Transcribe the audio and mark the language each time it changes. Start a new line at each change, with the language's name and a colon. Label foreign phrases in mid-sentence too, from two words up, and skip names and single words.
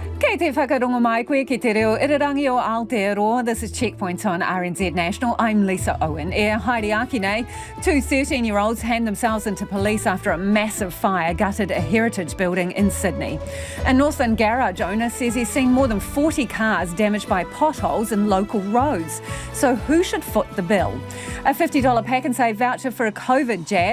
Māori: Kei te whakarongo mai koe ki te reo irirangi o Aotearoa.
English: This is Checkpoint on RNZ National. I'm Lisa Owen.
Māori: Haere aki nei.
English: Two 13-year-olds hand themselves into police after a massive fire gutted a heritage building in Sydney. A Northland garage owner says he's seen more than 40 cars damaged by potholes in local roads. So who should foot the bill? A $50 Pack and Save voucher for a COVID jab.